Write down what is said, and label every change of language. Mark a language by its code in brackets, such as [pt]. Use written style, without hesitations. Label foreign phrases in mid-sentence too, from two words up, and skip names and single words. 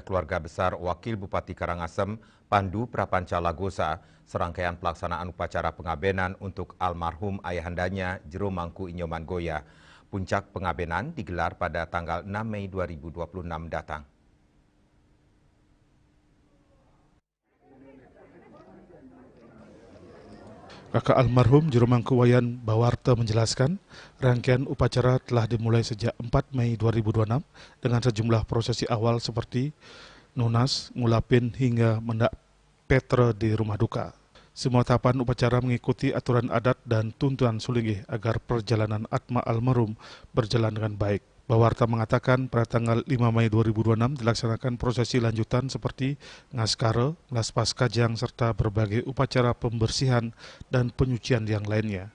[id] keluarga besar Wakil Bupati Karangasem, Pandu Prapanca Lagosa, serangkaian pelaksanaan upacara pengabenan untuk almarhum ayahandanya Jero Mangku Inyoman Goya. Puncak pengabenan digelar pada tanggal 6 Mei 2026 datang. Kakak almarhum Jero Mangku Wayan Bawarta menjelaskan, rangkaian upacara telah dimulai sejak 4 Mei 2026 dengan sejumlah prosesi awal seperti nunas, ngulapin hingga mendak petre di rumah duka. Semua tahapan upacara mengikuti aturan adat dan tuntunan Sulinggih agar perjalanan atma almarhum berjalan dengan baik. Bawarta mengatakan pada tanggal 5 Mei 2026 dilaksanakan prosesi lanjutan seperti ngaskara, ngaspas kajang, serta berbagai upacara pembersihan dan penyucian yang lainnya.